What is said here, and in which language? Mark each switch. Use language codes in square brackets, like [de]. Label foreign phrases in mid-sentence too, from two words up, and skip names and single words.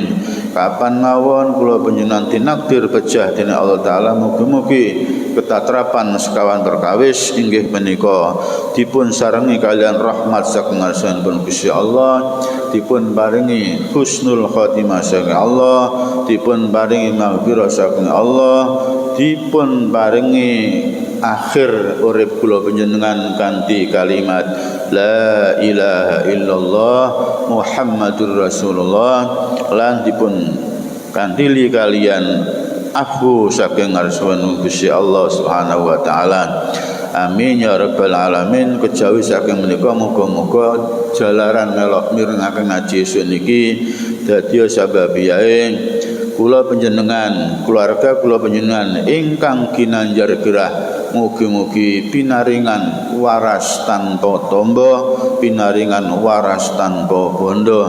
[jv] Kapan mawon kula panjenengan tinakdir pejah dening [ar] الله تعالى, [jv] mugi-mugi ketatrapan sekawan perkawis inggih menika dipun sarengi kalian rahmat saking ngarsanipun Gusti Allah, dipun paringi [ar] حسن الخاتمة [jv] saking Allah, dipun paringi maghfirah saking Allah, dipun paringi akhir urip kula panjenengan kanthi kalimat [ar] لا إله إلا الله محمد رسول الله, [jv] lan dipun kantili kalian afu saking ngarsanipun Gusti [ar] الله سبحانه وتعالى. آمين يا رب العالمين. [jv] Kejawi saking menika muga-muga jalaran melok mirengaken ngaji niki dadi sababiyae kula panjenengan, keluarga kula panjenengan ingkang ginanjar gerah mugi-mugi pinaringan waras tanpa tombo, pinaringan waras tanpa bondo.